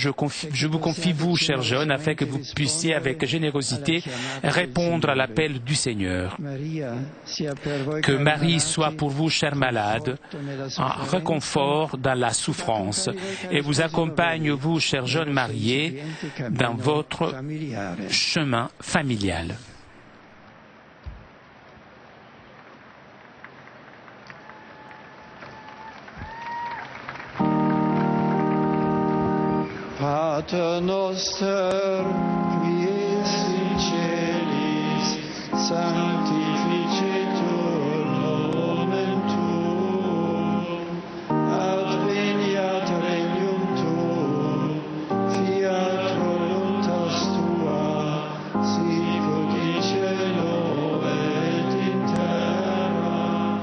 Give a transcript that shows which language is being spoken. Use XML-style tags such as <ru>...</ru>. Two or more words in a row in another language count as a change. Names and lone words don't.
<fr>Je vous confie, vous, chers jeunes, afin que vous puissiez, avec générosité, répondre à l'appel du Seigneur. Que Marie soit pour vous, chers malades, un réconfort dans la souffrance et vous accompagne, vous, chers jeunes mariés, dans votre chemin familial.</fr> <la>Pater noster, qui es in celis, sanctificetur nomen tuum, adveniat regnum tuum, fiat voluntas tua, sicut in cielo et in terra.</la>